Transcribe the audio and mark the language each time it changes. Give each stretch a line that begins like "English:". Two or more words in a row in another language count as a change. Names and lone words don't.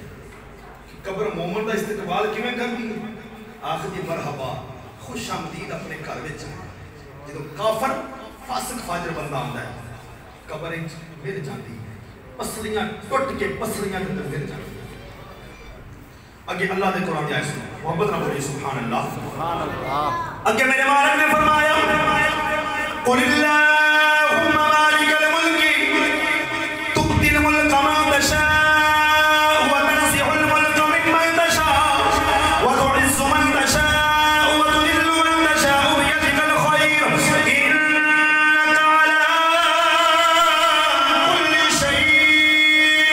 Punjabi: قبر مومن دا استقبال کیویں کر دی آخر دی مرحبا خوش آمدید اپنے گھر وچ جدوں کافر فاسق فاجر بندہ آندا ہے قبر وچ مل جاندی پسلیاں ٹوٹ کے پسلیاں دے اندر مل جاندی اگے اللہ دے قرآن دی آیت سنو محبت نہ بولی سبحان اللہ اگے میرے مالک نے فرمایا
Arabic: قل اللہم مالک الملک تؤتی الملک من تشاء وتنزع الملک ممن تشاء وتعز من تشاء وتذل من تشاء بيدك الخير انك على كل شيء